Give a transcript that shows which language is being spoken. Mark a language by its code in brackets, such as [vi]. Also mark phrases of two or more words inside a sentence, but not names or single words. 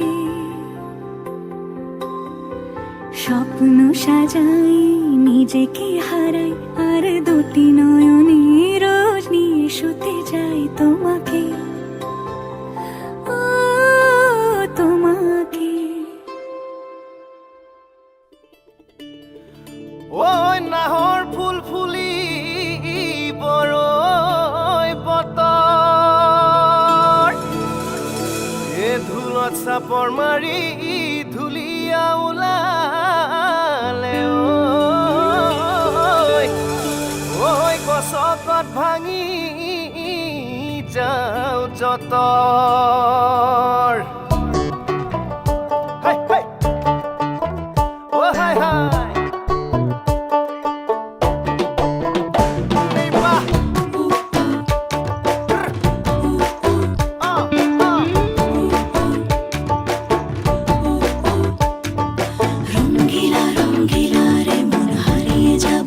[bn] স্বপ্ন সাজাই, নিজেকে হারাই, আর দুটি নয়নে রোজ নিয়ে শুতে যাই তোমাকে, ও তোমাকে। [as] ওই নাহৰ ফুল ফুলি বৰৈ বতৰ, এ ধুলত চাপৰ মাৰি ধুলীয়া ওলালে, ঐ গছকত ভাঙি যাওঁ যতৰ। হাই হাই, অ হাই হাই, [bn] রঙ্গিলা রঙ্গিলা রে মন হারিয়ে যাব